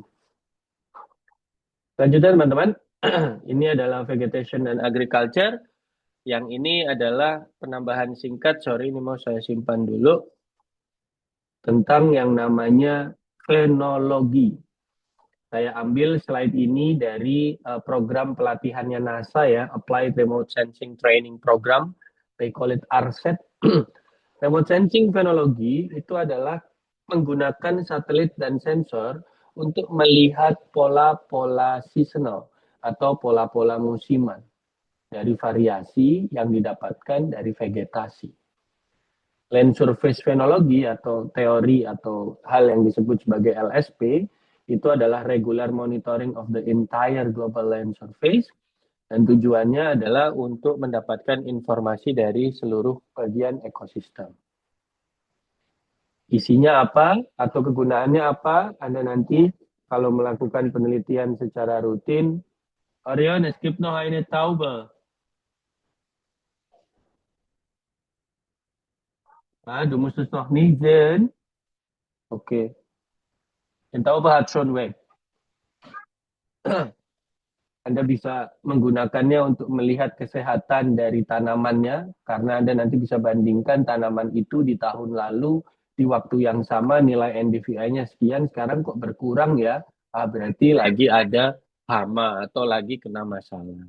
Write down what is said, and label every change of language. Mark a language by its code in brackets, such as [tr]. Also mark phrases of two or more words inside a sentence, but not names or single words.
[id] Lanjutnya teman-teman, ini adalah vegetation dan agriculture. Yang ini adalah penambahan singkat, sorry ini mau saya simpan dulu, tentang yang namanya fenologi. Saya ambil slide ini dari program pelatihannya NASA ya, [en] Applied Remote Sensing Training Program, they call it RSET. Remote Sensing [id] Fenologi itu adalah menggunakan satelit dan sensor untuk melihat pola-pola seasonal atau pola-pola musiman dari variasi yang didapatkan dari vegetasi. [en] Land surface phenology [id] atau teori atau hal yang disebut sebagai LSP itu adalah [en] regular monitoring of the entire global land surface, [id] dan tujuannya adalah untuk mendapatkan informasi dari seluruh bagian ekosistem. Isinya apa atau kegunaannya apa, Anda nanti kalau melakukan penelitian secara rutin, [de] Orion, es gibt noch eine Taube. Du musst es noch nicht sehen. Okay. Die Taube hat schon weg. [id] Anda bisa menggunakannya untuk melihat kesehatan dari tanamannya, karena Anda nanti bisa bandingkan tanaman itu di tahun lalu, di waktu yang sama nilai NDVI-nya sekian, sekarang kok berkurang ya, berarti lagi ada hama atau lagi kena masalah.